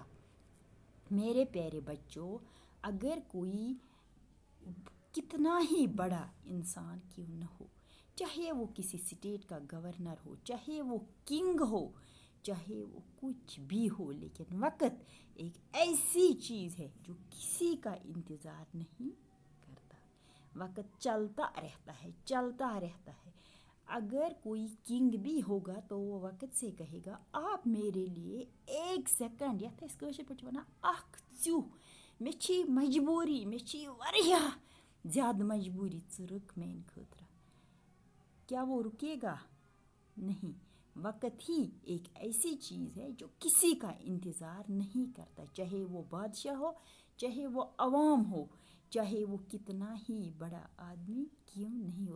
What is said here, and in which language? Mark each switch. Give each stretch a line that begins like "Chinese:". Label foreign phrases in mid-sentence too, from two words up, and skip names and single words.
Hindi: मेरे प्यारे बच्चों, अगर कोई कितना ही बड़ा इंसान क्यों न हो, चाहे वो किसी स्टेट का गवर्नर हो, चाहे वो किंग हो, चाहे वो कुछ भी हो, लेकिन वक्त एक ऐसी चीज़ है जो किसी का इंतज़ार नहीं करता. वक्त चलता रहता है, चलता रहता है. अगर कोई किंग भी होगा तो वो वक्त से कहेगा आप मेरे लिए 1 सेकंड या
Kashmiri: कशर पे वन अख चू मे मजबूरी, मे वारियाह ज़्यादा मजबूरी, रुक मेन खतरा.
Hindi: क्या वो रुकेगा? नहीं. वक्त ही एक ऐसी चीज़ है जो किसी का इंतज़ार नहीं करता, चाहे वो बादशाह हो, चाहे वो अवाम हो, चाहे वो कितना ही बड़ा आदमी क्यों नहीं हो.